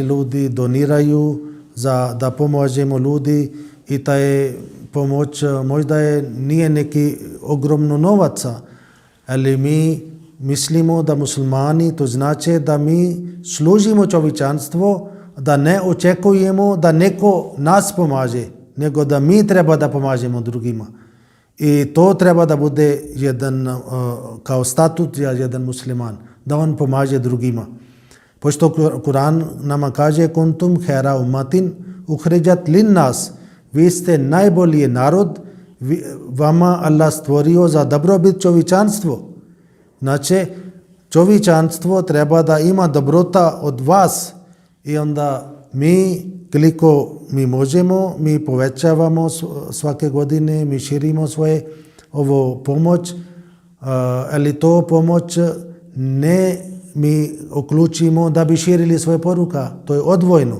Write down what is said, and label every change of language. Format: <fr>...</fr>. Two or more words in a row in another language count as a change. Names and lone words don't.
<bs>ljudi doniraju da pomožemo ljudi i ta je pomoć možda nije neki ogromno novaca, ali mi mislimo da muslimani to znači da mi služimo čovječanstvo, da ne očekujemo da neko nas pomaže, nego da mi treba da pomažemo drugima. I to treba da bude jedan kao statut za jedan musliman, da on pomaže drugima. Pošto Kur'an nama kaže</bs> <ar>كنتم خير أمة أخرجت للناس,</ar> <bs>vi ste najbolji narod, vama Allah stvorio za dobrobit čovječanstvo. Znači, čovječanstvo treba da ima dobrota od vas i onda mi, koliko mi možemo, mi povećavamo svake godine, mi širimo svoje ovo pomoć, ali to pomoć ne mi uključimo da bi širili svoje poruka, to je odvojeno.</bs>